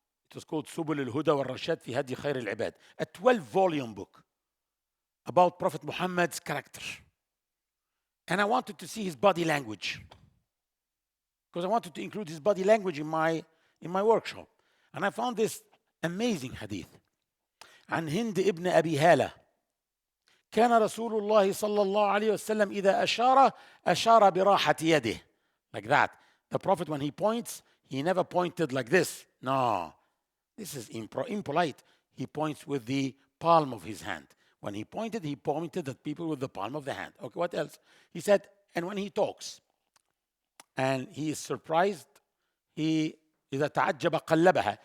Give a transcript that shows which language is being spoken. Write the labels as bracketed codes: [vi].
[en] It was called Subul al-Huda wal-Rashad fi Hadi Khair al-Ibad, a 12-volume book about Prophet Muhammad's character. And I wanted to see his body language, because I wanted to include his body language in my workshop. And I found this amazing hadith. [ar] عن هند ابن أبي هالة كان رسول الله صلى الله عليه وسلم إذا أشار براحة يده. [en] Like that. The Prophet, when he points, he never pointed like this. No, this is impolite. He points with the palm of his hand. When he pointed at people with the palm of the hand. Okay, what else? He said, and when he talks, and he is surprised, [ar] إذا تعجب قلبها.